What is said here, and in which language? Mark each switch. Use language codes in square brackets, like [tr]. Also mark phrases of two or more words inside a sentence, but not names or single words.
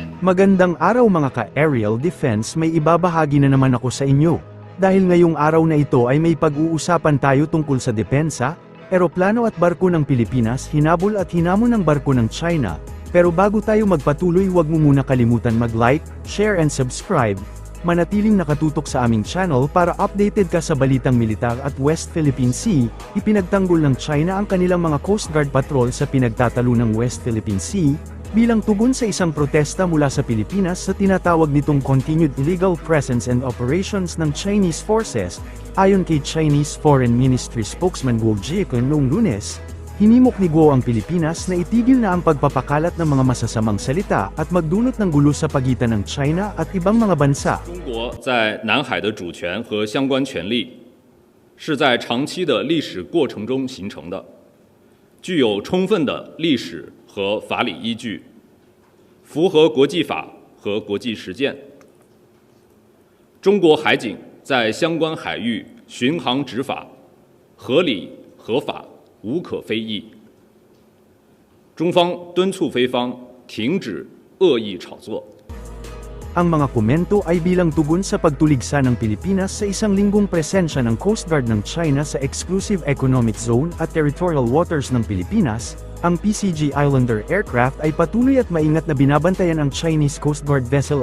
[tl] Magandang araw mga ka-aerial defense, may ibabahagi na naman ako sa inyo. Dahil ngayong araw na ito ay may pag-uusapan tayo tungkol sa depensa, eroplano at barko ng Pilipinas, hinabol at hinamon ng barko ng China. Pero bago tayo magpatuloy, huwag mo muna kalimutan mag-like, [en] share and subscribe. [tl] Manatiling nakatutok sa aming channel para updated ka sa balitang militar at West Philippine Sea. Ipinagtanggol ng China ang kanilang mga [en] Coast Guard patrol [tl] sa pinagtatalo ng West Philippine Sea, bilang tugon sa isang protesta mula sa Pilipinas sa tinatawag nitong [en] continued illegal presence and operations [tl] ng [en] Chinese forces. [tl] Ayon kay [en] Chinese Foreign Ministry spokesman [tl] Guo Jiakun noong Lunes, hinimok ni Guo ang Pilipinas na itigil na ang pagpapakalat ng mga masasamang salita at magdulot ng gulo sa pagitan ng China at ibang mga bansa. [zh] 中国在南海的主权和相关权利是在长期的历史过程中形成的，具有充分的历史和法理依据，符合国际法和国际实践。中国海警在相关海域巡航执法合理合法，无可非议。中方敦促菲方停止恶意炒作。 [tl] Ang mga komento ay bilang tugon sa pagtuligsa ng Pilipinas sa isang linggong presensya ng Coast Guard ng China sa [en] Exclusive Economic Zone [tl] at [en] Territorial Waters [tl] ng Pilipinas. Ang PCG Islander aircraft ay patuloy at maingat na binabantayan ang [en] Chinese Coast Guard vessel.